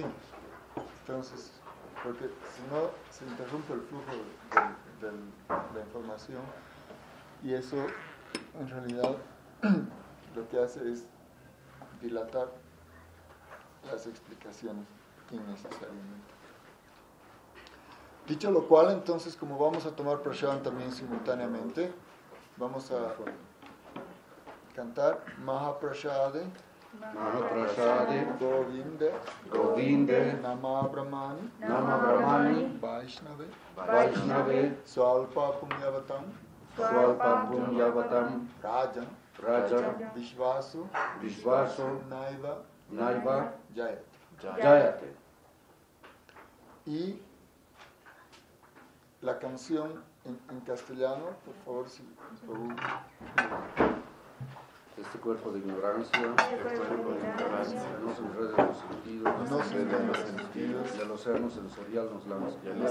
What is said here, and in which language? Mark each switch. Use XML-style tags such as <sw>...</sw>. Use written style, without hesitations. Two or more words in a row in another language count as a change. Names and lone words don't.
<es>Entonces, porque si no, se interrumpe el flujo de la información y eso, en realidad, lo que hace es dilatar las explicaciones innecesariamente. Dicho lo cual, entonces, como vamos a tomar prashadam también simultáneamente, vamos a cantar</es> <sa>महाप्रसादे गोविन्दे नाम ब्रह्मणि वैष्णवे स्वल्प पुण्यवताम् राजन् विश्वासो नैव जायते.</sa> <es>Y la canción en castellano, por favor, si Este cuerpo de ignorancia, no se enrede en los sentidos, del océano sensorial nos lanza.</es>